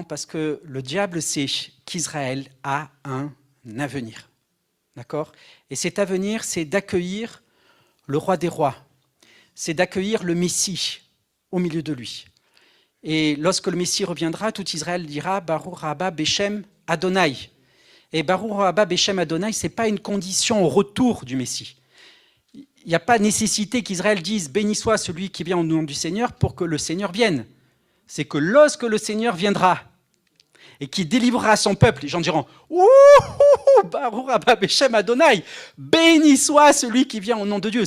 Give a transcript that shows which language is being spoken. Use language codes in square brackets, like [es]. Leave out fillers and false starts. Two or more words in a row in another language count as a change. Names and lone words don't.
[fr] Parce que le diable sait qu'Israël a un avenir. D'accord? Et cet avenir, c'est d'accueillir le roi des rois. C'est d'accueillir le Messie au milieu de lui. Et lorsque le Messie reviendra, tout Israël dira « [he] ברוך הבא בשם אדוני ». [fr] Et « [he] ברוך הבא בשם אדוני », [fr] ce n'est pas une condition au retour du Messie. il n'y a pas nécessité qu'Israël dise « Béni soit celui qui vient au nom du Seigneur » pour que le Seigneur vienne. C'est que lorsque le Seigneur viendra et qu'il délivrera son peuple, les gens diront « Ouh, [he] ברוך הבא בשם אדוני, [fr] béni soit celui qui vient au nom de Dieu ».